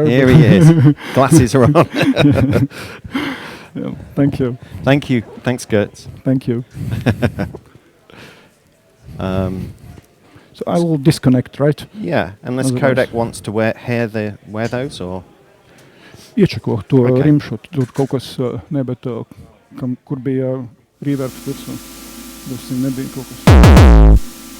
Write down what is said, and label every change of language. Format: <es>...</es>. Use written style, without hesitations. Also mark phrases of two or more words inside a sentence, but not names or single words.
<en>Here he is. Glasses are on. Thank you. Thank you. Thanks, Girts. Thank you. So I will disconnect, right? Yeah, unless Codec wants to wear those, or...</en> <lv>Iečako to rimshot, tur kaut kas, ne, bet kur bija reverb, tur nebija kaut kas.</lv>